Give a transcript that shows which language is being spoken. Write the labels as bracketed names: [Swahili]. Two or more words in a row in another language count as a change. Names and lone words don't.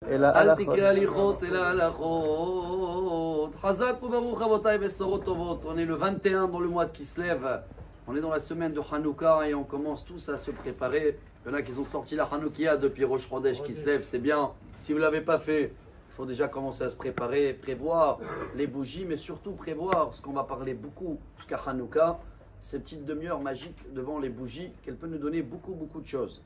[Hebrew] אל תקרא הליכות אלא הלכות. חזק וברוך רבותי בשורות טובות. [French] On est le 21 dans le mois de Kislev. On est dans la semaine de Hanouka et on commence tous à se préparer. Il y en a qui ont sorti la Hanoukia depuis Rosh Chodesh Kislev, c'est bien. Si vous ne l'avez pas fait, il faut déjà commencer à se préparer, prévoir les bougies, mais surtout prévoir ce qu'on va parler beaucoup jusqu'à Hanouka, ces petites demi-heures magiques devant les bougies, qu'elle peut nous donner beaucoup de choses.